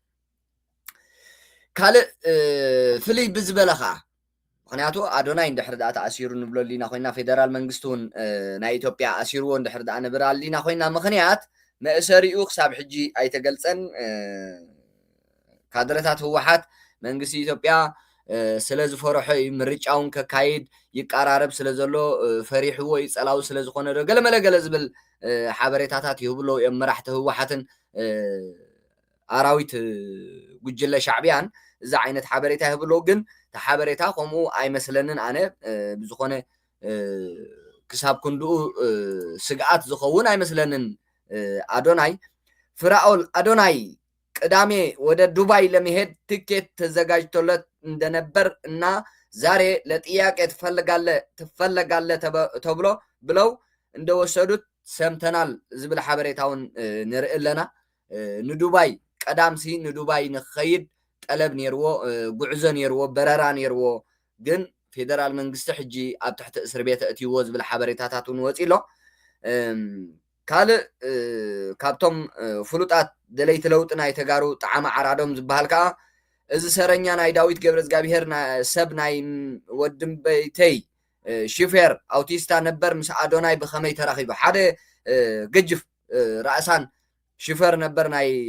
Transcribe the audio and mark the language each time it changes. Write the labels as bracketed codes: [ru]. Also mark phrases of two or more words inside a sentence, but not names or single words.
[ti] ካልእ ፍልይ ብዝበለ ከዓ ምክንያቱ ኣዶናይ እንድሕር ዳኣ ተኣሲሩ ንብሎ ሊና ኮይና ፌደራል መንግስቲ እውን ናይ ኢትዮጵያ ኣሲርዎ እንድሕር ዳኣ ንብራ ሊና ኮይና ምክንያት መእሰሪኡ ክሳብ ሕጂ ኣይተገልፀን ካድረታት ህወሓት መንግስቲ ኢትዮጵያ ስለ ዝፈርሖ ምርጫውን ከካይድ ይቀራረብ ስለ ዘሎ ፈሪሕዎ ይፀላው ስለ ዝኾነ ዶ ገለመለ ገለ ዝብል ሓበሬታታት ይህብሎ እዮም መራሕቲ ህወሓትን ኣራዊት ጉጅለ ሻዕብያን እዚ ዓይነት ሓበሬታ ይህብሎ ግን እቲ ሓበሬታ ከምኡ ኣይመስለንን ኣነ ብዝኾነ ክሳብ ክንድኡ ስግኣት ዝኸውን ኣይመስለንን አዶናይ ፍራኦል አዶናይ [am] ቅዳሜ ወደ ዱባይ ለመሄድ ትኬት ተዘጋጅቶለት እንደነበር እና ዛሬ ለጥያቄ ትፈለጋለህ ተብሎ ብለው እንደወሰዱት ሰምተናል [ti] ዝብል ሓበሬታውን ንርኢ ኣለና ንዱባይ ቀዳምሲ ንዱባይ ንኸይድ ጠለብ ነይርዎ ጉዕዞ ነይርዎ በረራ ነይርዎ ግን ፌደራል መንግስቲ ሕጂ ኣብ ትሕቲ እስር ቤት እትይዎ ዝብል ሓበሬታታት እውን ወፂሎ ካልእ ካብቶም ፍሉጣት ደለይቲ ለውጢ ናይ ተጋሩ ጣዕሚ ዓራዶም ዝበሃል ከዓ እዚ ሰረኛ ናይ ዳዊት ገብረእግዚአብሔር ሰብ ናይ ወድም በይተይ ሹፌር ኣውቲስታ ነበር ምስ ኣዶናይ ብኸመይ ተራኺቡ ሓደ ገጅፍ ራእሳን ሹፌር ነበር ናይ